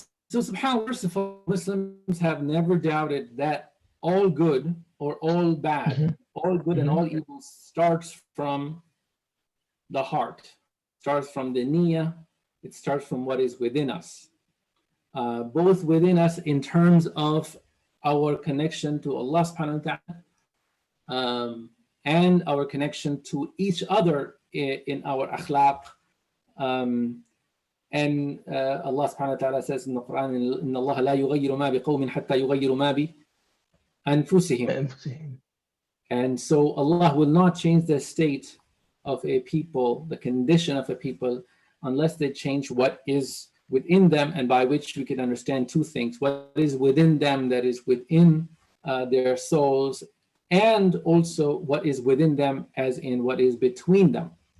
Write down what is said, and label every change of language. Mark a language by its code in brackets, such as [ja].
[en] So subhanAllah, first of all, Muslims have never doubted that all good or all bad, all good and all evil starts from the heart, starts from the niyyah, it starts from what is within us. Both within us in terms of our connection to Allah subhanahu wa ta'ala, and our connection to each other in our akhlaq. [ar] And Allah subhanahu wa ta'ala says in the Quran, إِنَّ اللَّهَ لَا يُغَيِّرُ مَا بِقَوْمٍ حَتَّى يُغَيِّرُ مَا بِأَنفُسِهِمْ. [en] And so Allah will not change the state of a people, the condition of a people, unless they change what is within them, and by which we can understand two things: what is within them, that is within their souls, and also what is within them, as in what is between them.